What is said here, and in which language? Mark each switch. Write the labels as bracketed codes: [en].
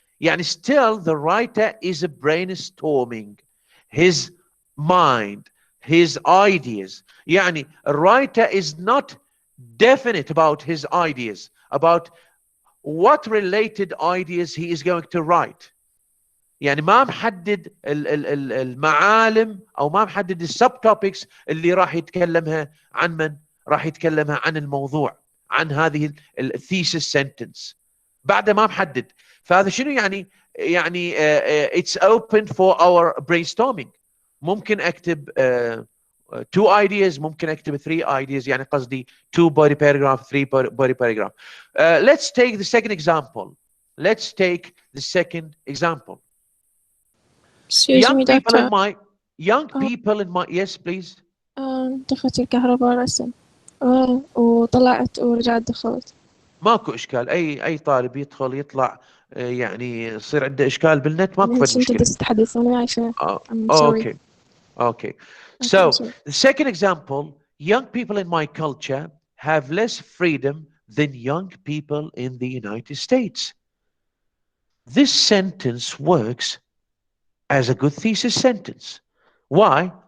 [en] يعني still the writer is brainstorming his mind, his ideas. يعني a writer is not definite about his ideas, about what related ideas he is going to write. [ar] يعني ما محدد المعالم او ما محدد السب توبكس اللي راح يتكلمها عن من راح يتكلمها عن الموضوع، عن هذه الثيسس سنتنس، بعده ما محدد. فهذا شنو يعني [en] it's open for our brainstorming. [ar] ممكن اكتب [en] two ideas، [ar] ممكن اكتب [en] three ideas، [ar] يعني قصدي [en] two body paragraph, three body paragraph. Let's take the second example. Let's take the second example. Excuse me, doctor. Young people in my yes please. [ar] طفت الكهرباء رسم وطلعت ورجعت دخلت. ماكو اشكال، اي طالب يدخل يطلع يعني يصير عنده اشكال بالنت ماكو فد معلش انتوا مشكله. بس تتحدثوا معي عشان [en] I'm sorry. Okay. Okay. Okay, So sorry. the second example, young people in my culture have less freedom than young people in the United States. This sentence works as a good thesis sentence. Why?